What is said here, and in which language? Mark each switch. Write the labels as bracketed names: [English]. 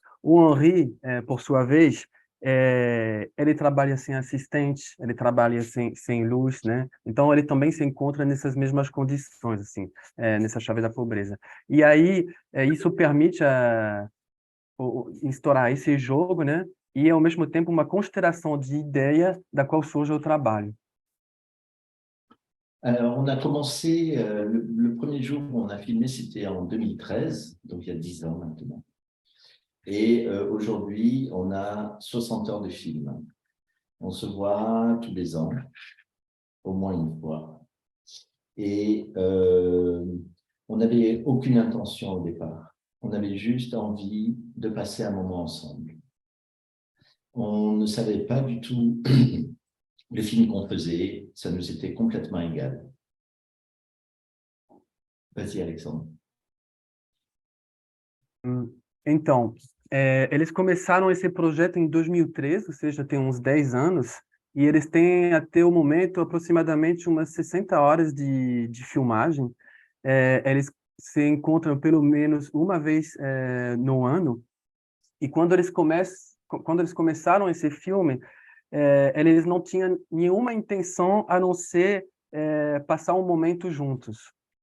[Portuguese] O Henri, por sua vez, ele trabalha sem assistente, ele trabalha sem luz, né? Então ele também se encontra nessas mesmas condições, assim, nessa chave da pobreza. E aí isso permite instaurar esse jogo, né? E ao mesmo tempo uma consideração de ideia da qual surge o trabalho. [French] Alors, on a commencé, le premier jour où on a filmé, c'était en 2013, donc il y a 10 ans maintenant. Et aujourd'hui, on a 60 heures de film. On se voit tous les ans, au moins une fois. Et on n'avait aucune intention au départ. On avait juste envie de passer un moment ensemble. On ne savait pas du tout le film qu'on faisait, ça nous était complètement égal. Vas-y, Alexandre. [Portuguese] Então, eles começaram esse projeto em 2013, ou seja, tem uns 10 anos, e eles têm até o momento aproximadamente umas 60 horas de filmagem. Eles se encontram pelo menos uma vez no ano, e quando eles começaram esse filme, eles não tinham nenhuma intenção a não ser passar um momento juntos.